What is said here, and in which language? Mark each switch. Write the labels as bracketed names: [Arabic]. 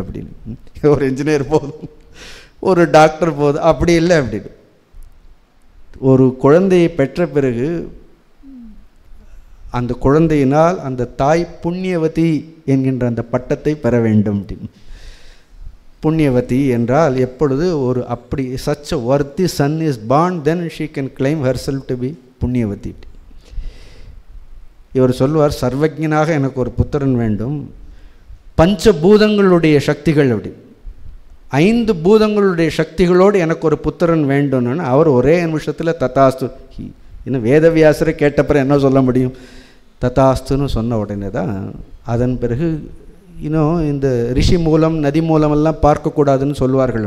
[Tamil] அப்படின்னு ஒரு இன்ஜினியர் போதும், ஒரு டாக்டர் போதும், அப்படி இல்லை. அப்படின்னு ஒரு குழந்தையை பெற்ற பிறகு அந்த குழந்தையினால் அந்த தாய் புண்ணியவதி என்கின்ற அந்த பட்டத்தை பெற வேண்டும். அப்படின்னு புண்ணியவதி என்றால் எப்பொழுது ஒரு அப்படி [English] such a worthy son is born, then she can claim herself to be புண்ணியவதி. [Tamil] இவர் சொல்வார், சர்வஜனாக எனக்கு ஒரு புத்திரன் வேண்டும், பஞ்சபூதங்களுடைய சக்திகள், அப்படி 5 பூதங்களுடைய சக்திகளோடு எனக்கு ஒரு புத்திரன் வேண்டும்னு அவர் ஒரே நிமிஷத்தில் ததாஸ்து. இன்னும் வேதவியாசரை கேட்டப்பறம் என்ன சொல்ல முடியும்? ததாஸ்துன்னு சொன்ன உடனே தான் அதன் பிறகு இன்னும் இந்த ரிஷி மூலம் நதி மூலமெல்லாம் பார்க்கக்கூடாதுன்னு சொல்வார்கள்.